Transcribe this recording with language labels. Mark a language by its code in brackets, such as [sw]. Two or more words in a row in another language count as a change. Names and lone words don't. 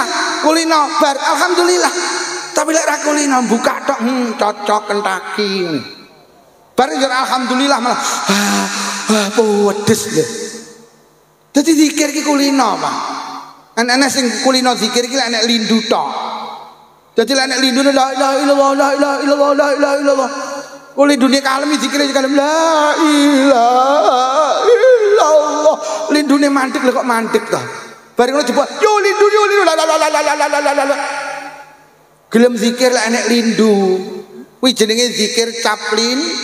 [jv] Kulino bar alhamdulillah. Tapi lek ra kulino buka tok cocok kentaki. Bar yo alhamdulillah malah pedes lho. Dadi zikir ki kulino, Pak. Ana sing kulino zikir ki lek nek lindu tok. Dadi lek nek lindu [ar] la ilaha illallah la ilaha illallah la ilaha illallah. [jv] Oleh dunia kalem zikire kalem [ar] la ilaha illallah. [jv] Lindune mantik lho kok mantik to. Bareng ngono jebul yo lindu la la la la la la. Gelem zikir lek enek lindu. Kuwi jenenge zikir caplin.